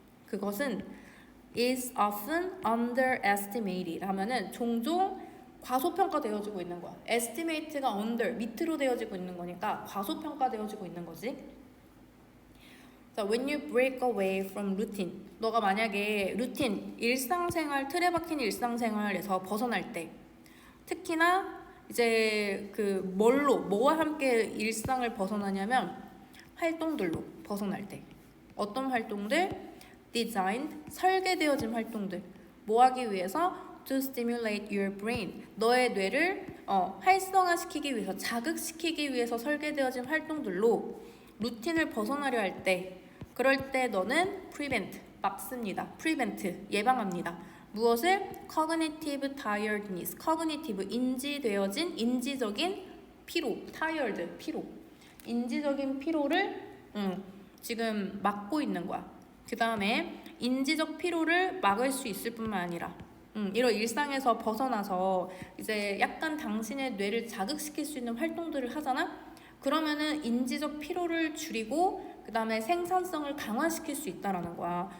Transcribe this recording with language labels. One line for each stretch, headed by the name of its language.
Korean: 그것은
English: is often underestimated
Korean: 하면은 종종 과소평가되어지고 있는 거야. estimate가 under, 밑으로 되어지고 있는 거니까 과소평가되어지고 있는 거지.
English: 자, when you break away from routine.
Korean: 너가 만약에 루틴, 일상생활, 틀에 박힌 일상생활에서 벗어날 때 특히나 이제 뭐와 함께 일상을 벗어나냐면 활동들로 벗어날 때. 어떤 활동들? designed, 설계되어진 활동들. 뭐 하기 위해서?
English: to stimulate your brain.
Korean: 너의 뇌를 활성화시키기 위해서, 자극시키기 위해서 설계되어진 활동들로 루틴을 벗어나려 할 때, 그럴 때 너는 prevent, 막습니다. prevent, 예방합니다. 무엇을?
English: cognitive tiredness, cognitive,
Korean: 인지적인 피로,
English: tired,
Korean: 피로. 인지적인 피로를 지금 막고 있는 거야. 그 다음에 인지적 피로를 막을 수 있을 뿐만 아니라 이런 일상에서 벗어나서 이제 약간 당신의 뇌를 자극시킬 수 있는 활동들을 하잖아? 그러면은 인지적 피로를 줄이고 그 다음에 생산성을 강화시킬 수 있다라는 거야.